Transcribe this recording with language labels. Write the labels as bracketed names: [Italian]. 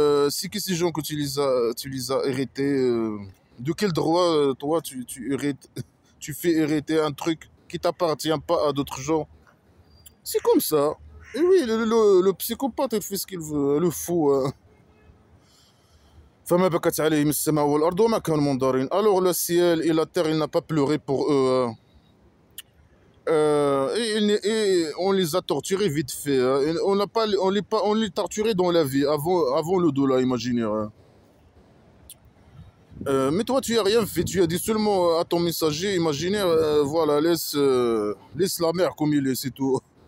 [French] Si que ces gens que tu les as hérités, de quel droit, toi, tu fais hériter un truc qui t'appartient pas à d'autres gens? C'est comme ça. Et oui, le psychopathe, il fait ce qu'il veut, le fou. [Arabic] فما بكت عليهم السماء والأرض وما كانوا منظرين. [French] Alors le ciel et la terre, il n'a pas pleuré pour eux. Et on les a torturés vite fait. Hein. On les torturait dans la vie, avant le dollar imaginaire. Hein. Mais toi, tu n'as rien fait. Tu as dit seulement à ton messager imaginaire, voilà, laisse la mer comme il est, c'est tout.